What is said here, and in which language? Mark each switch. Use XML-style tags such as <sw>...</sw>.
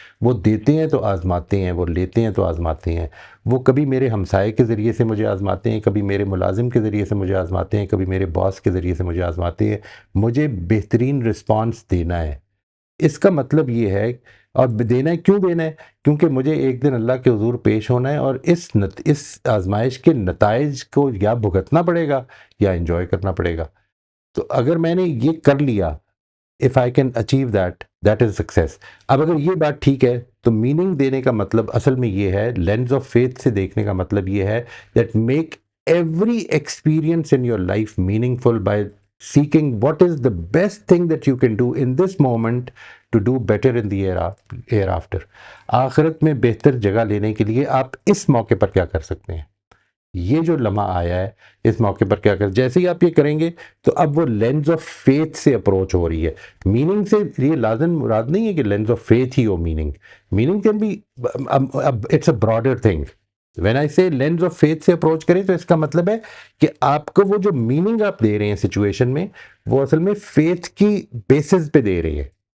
<ur>وہ دیتے ہیں تو آزماتے ہیں، وہ لیتے ہیں تو آزماتے ہیں. وہ کبھی میرے ہمسائے کے ذریعے سے مجھے آزماتے ہیں، کبھی میرے ملازم کے ذریعے سے مجھے آزماتے ہیں، کبھی میرے باس کے ذریعے سے مجھے آزماتے ہیں. مجھے بہترین رسپانس دینا ہے. اس کا مطلب یہ ہے، اور دینا ہے، کیوں دینا ہے؟ کیونکہ مجھے ایک دن اللہ کے حضور پیش ہونا ہے، اور اس آزمائش کے نتائج کو یا بھگتنا پڑے گا یا انجوائے کرنا پڑے گا. تو اگر میں نے یہ کر لیا،</ur> <en>if I can achieve that, that is success.</en> <ur>اب اگر یہ بات ٹھیک ہے تو میننگ دینے کا مطلب اصل میں یہ ہے،</ur> <en>Lens of faith سے دیکھنے کا مطلب یہ ہے that make every experience in your life meaningful by seeking what is the best thing that you can do in this moment to do better in the hereafter.</en> <ur>آخرت میں بہتر جگہ لینے کے لیے آپ اس موقع پر کیا کر سکتے ہیں؟ یہ جو لمحہ آیا ہے اس موقع پر کیا کر، جیسے ہی آپ یہ کریں گے تو اب وہ لینز آف فیتھ سے اپروچ ہو رہی ہے. میننگ سے یہ لازم مراد نہیں ہے کہ lens of faith he ہو meaning.</ur> <en>Meaning can be, it's a broader thing. When I say</en> <ur>لینز آف فیتھ سے اپروچ کریں تو اس کا مطلب ہے کہ آپ کو وہ جو میننگ آپ دے رہے ہیں سچویشن میں، وہ اصل میں فیتھ کی بیسس پہ دے رہے ہیں.</ur>